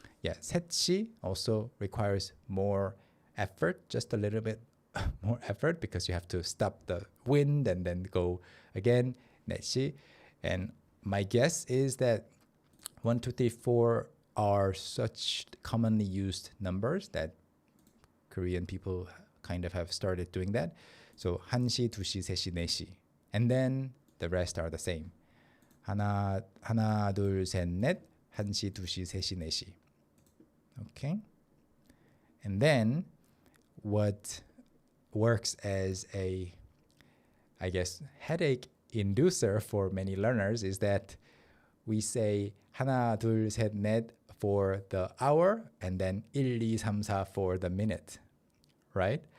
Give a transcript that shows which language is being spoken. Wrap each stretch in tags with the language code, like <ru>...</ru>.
<en>Yeah, 셋시 also requires more effort, just a little bit more effort because you have to stop the wind and then go again, 넷시. And my guess is that 1, 2, 3, 4 are such commonly used numbers that Korean people kind of have started doing that.</en> <ko>So 한시, 두시, 세시, 네시.</ko> <en>And then the rest are the same.</en> <ko>하나, 둘, 셋, 넷, 한시, 두시, 세시, 네시.</ko> <en>Okay? And then what works as a, I guess, headache inducer for many learners is that we say 하나, 둘, 셋, 넷 for the hour and then 1, 2, 3, 4 for the minute, right?</en>